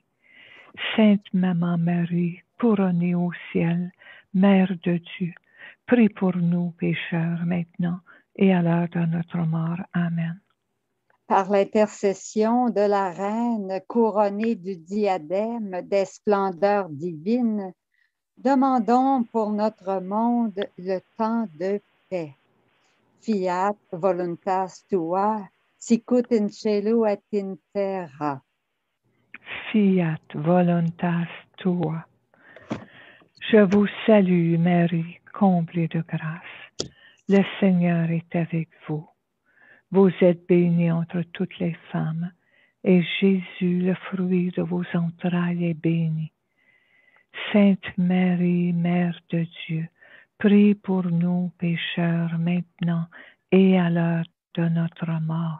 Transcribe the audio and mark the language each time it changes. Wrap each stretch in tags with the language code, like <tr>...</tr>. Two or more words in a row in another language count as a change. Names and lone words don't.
<fr>Sainte Maman Marie, couronnée au ciel, Mère de Dieu, prie pour nous pécheurs maintenant et à l'heure de notre mort. Amen. Par l'intercession de la Reine couronnée du diadème des splendeurs divines, demandons pour notre monde le temps de paix.</fr> <la>Fiat voluntas tua, sicut in cielo et in terra. Fiat voluntas tua.</la> <fr>Je vous salue, Marie, comblée de grâce. Le Seigneur est avec vous. Vous êtes bénie entre toutes les femmes, et Jésus, le fruit de vos entrailles, est béni. Sainte Marie, Mère de Dieu, prie pour nous pécheurs maintenant et à l'heure de notre mort.</fr>